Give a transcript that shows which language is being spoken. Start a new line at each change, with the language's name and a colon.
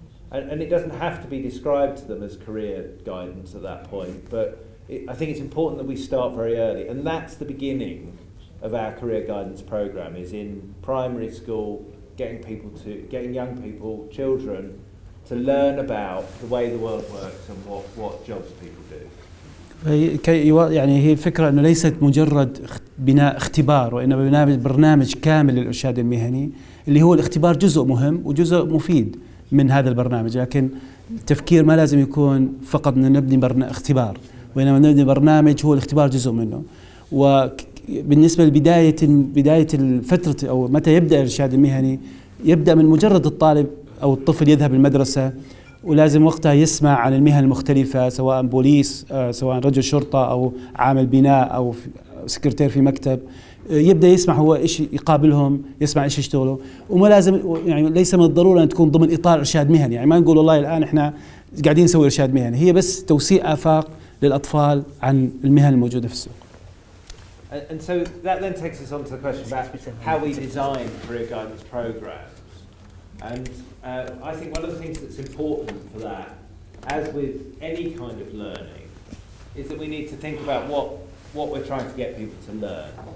English: And it doesn't have to be described to them as career guidance at that point, but I think it's important that we start very early. And that's the beginning of our career guidance program, is in primary school, getting young people, children, to learn about the way the world works and what jobs people do.
Arabic: يعني هي الفكرة أنه ليست مجرد بناء اختبار، وإنما بناء برنامج كامل للإرشاد المهني، اللي هو الاختبار جزء مهم وجزء مفيد من هذا البرنامج. لكن التفكير ما لازم يكون فقط أن نبني اختبار، وإنما نبني برنامج هو الاختبار جزء منه. وبالنسبة لبداية الفترة أو متى يبدأ الإرشاد المهني، يبدأ من مجرد الطالب أو الطفل يذهب المدرسة، ولازم وقتها يسمع عن المهن المختلفة، سواء بوليس، سواء رجل شرطة أو عامل بناء أو سكرتير في مكتب. يبدأ يسمع هو إيش يقابلهم، يسمع إيش يشتغلوا. وما لازم يعني ليس من الضرورة أن تكون ضمن إطار إرشاد مهني، يعني ما نقول والله الآن إحنا قاعدين نسوي إرشاد مهني، هي بس توسيع آفاق للأطفال عن المهن الموجودة في السوق.
English: And so that then takes us on to the question about how we design career guidance programs. And I think one of the things that's important for that, as with any kind of learning, is that we need to think about what we're trying to get people to learn.